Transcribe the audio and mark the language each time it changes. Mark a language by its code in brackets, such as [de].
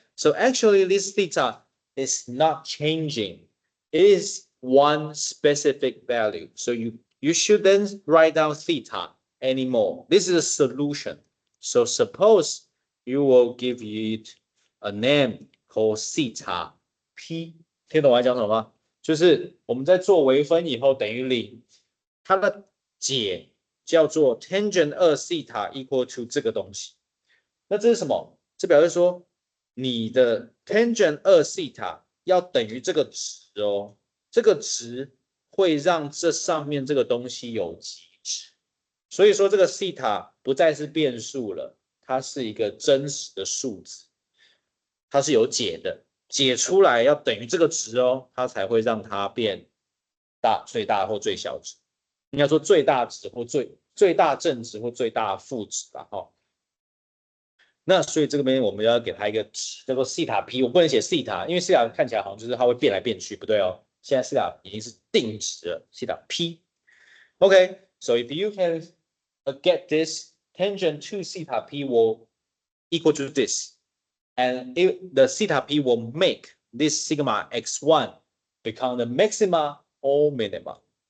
[en] So actually this theta is not changing. It is one specific value. So you shouldn't write down theta anymore. This is a solution. So suppose you will give it a name called theta p. [zh] 听懂我在讲什么吗？就是我们在做微分以后等于0，它的解叫做 tangent 2 theta equal to 这个东西。那这是什么？这表示说你的 tangent 2 theta 要等于这个值哦，这个值会让这上面这个东西有极值，所以说这个 theta 不再是变数了，它是一个真实的数字，它是有解的，解出来要等于这个值哦，它才会让它变大、最大或最小值，应该说最大值或最大正值或最大负值吧，哈。那所以这边我们要给它一个值，叫做西塔 p， 我不能写西塔，因为西塔看起来好像就是它会变来变去，不对哦。现在西塔已经是定值了，西塔 p。 [en] Okay, so if you can get this, tangent to theta p will equal to this, and the theta p will make this sigma x1 become the maxima or minima.